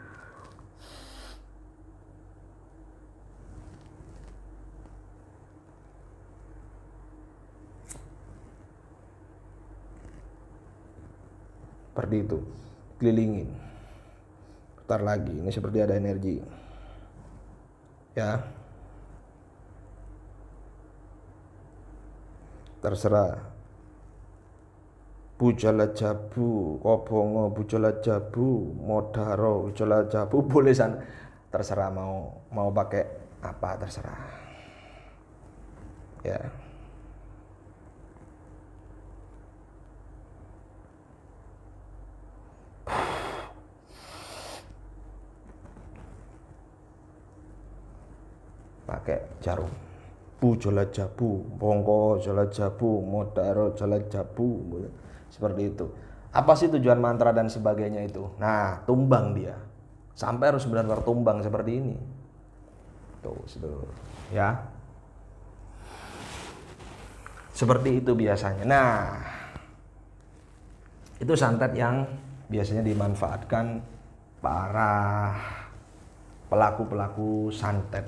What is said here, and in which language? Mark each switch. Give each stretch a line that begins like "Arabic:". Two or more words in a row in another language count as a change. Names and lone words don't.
Indonesian: Seperti itu. Kelilingin. Putar lagi. Ini seperti ada energi. Ya. Terserah. Bujala jabu, kobongo, bujala jabu, modaro, bujala jabu, boleh terserah mau pakai apa terserah. Ya. Pakai jarum. Bujala jabu, bongko, jala jabu, modaro, jala jabu, boleh. Seperti itu. Apa sih tujuan mantra dan sebagainya itu? Nah, tumbang dia. Sampai harus benar-benar tumbang seperti ini. Tuh, sedulur. Ya. Seperti itu biasanya. Nah, itu santet yang biasanya dimanfaatkan para pelaku-pelaku santet.